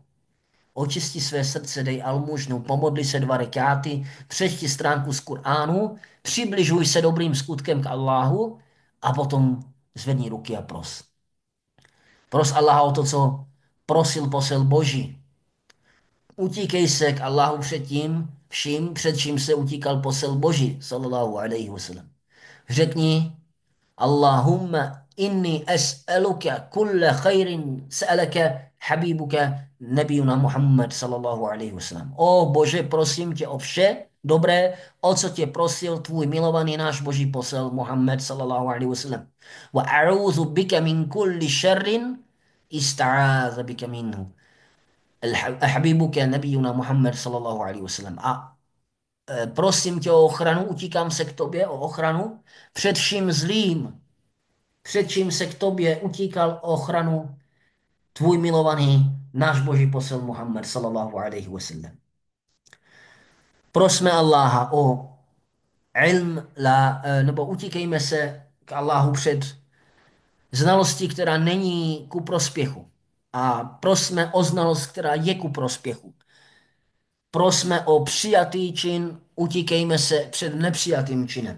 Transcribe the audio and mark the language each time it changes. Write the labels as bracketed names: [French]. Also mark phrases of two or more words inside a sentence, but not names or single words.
[Czech] Očisti své srdce, dej almužnu, pomodli se 2 rekáty, přečti stránku z Kuránu, přibližuj se dobrým skutkem k Alláhu a potom zvedni ruky a pros. Pros Allaha o to, co prosil posel Boží. Utíkej se k Allahu před tím vším, před čím se utíkal posel Boží, [Arabic] صلى الله عليه وسلم. Řekni, اللهم إني أسألك كل خير سألك حبيبك نبينا محمد صلى الله عليه وسلم. [Czech] O Bože, prosím tě o vše dobré, o co tě prosil tvůj milovaný náš Boží posel Muhammad [Arabic] صلى الله عليه وسلم. وأعوذ بك من كل شر استعاذ بك منه. حبيبك نبينا محمد صلى الله عليه وسلم. [Czech] A prosím tě o ochranu, utíkám se k tobě o ochranu před vším zlým, před čím se k tobě utíkal o ochranu tvůj milovaný náš Boží posel Muhammad [Arabic] صلى الله عليه وسلم. [Czech] Prosme Allaha o ilm, nebo utíkejme se k Allahu před znalostí, která není ku prospěchu. A prosme o znalost, která je ku prospěchu. Prosme o přijatý čin, utíkejme se před nepřijatým činem.